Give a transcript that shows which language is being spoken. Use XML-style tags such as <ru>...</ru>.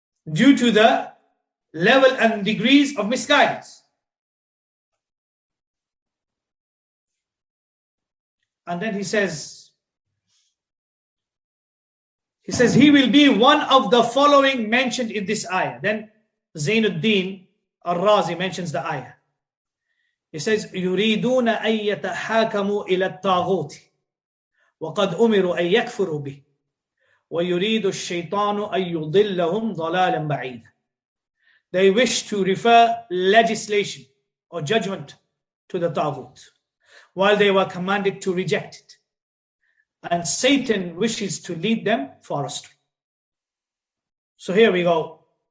<en>Due to the level and degrees of misguidance. And then he says, he will be one of the following mentioned in this ayah. Then Zainuddin al-Razi mentions the ayah. He says,</en> <ar>يريدون أن يتحاكموا إلى الطاغوت وقد أمروا أن يكفروا به ويريد الشيطان أن يضلهم ضلالا بعيدا.</ar> <en>They wish to refer legislation or judgment to the Ṭāghūt, while they were commanded to reject it. And Satan wishes to lead them far astray. So here we go.</en>